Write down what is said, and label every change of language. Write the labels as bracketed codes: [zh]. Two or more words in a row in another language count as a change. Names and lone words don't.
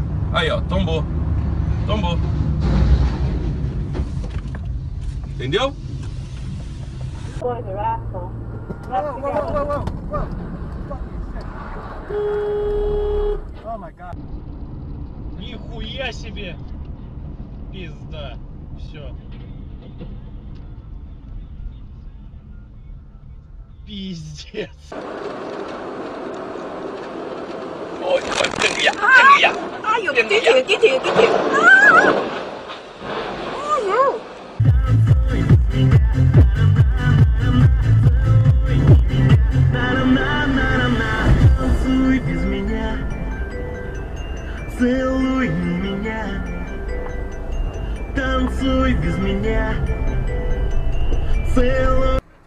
[pt] Aí, ó, tombou. Tombou. Entendeu? [en] Oh my god. [ru] Нихуя себе! Пизда. Все. Пиздец. Ой, ой, [zh] 跟着呀，跟着呀。哎呦，给停，给停，给停！啊！哎呦！ [ru] Танцуй без меня, целуй меня, танцуй без меня, целуй.